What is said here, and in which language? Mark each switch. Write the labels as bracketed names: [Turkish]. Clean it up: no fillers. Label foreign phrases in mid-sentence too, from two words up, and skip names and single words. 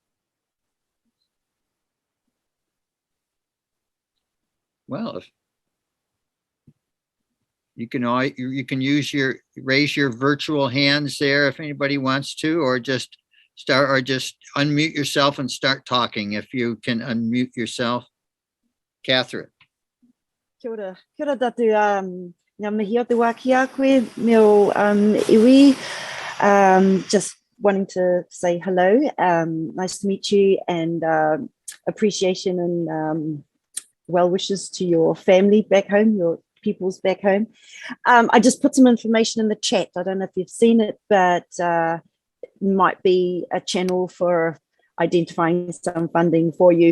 [English] Well, if you can raise your virtual hands there if anybody wants to, or just unmute yourself and start talking if you can unmute yourself. Catherine. [Māori] Kia ora tatu, ngā mihi o te wā ki a koe, meo iwi, [English] just wanting to say hello, nice to meet you, and appreciation and well wishes to your family back home, your peoples back home. I just put some information in the chat. I don't know if you've seen it, but might be a channel for identifying some funding for you.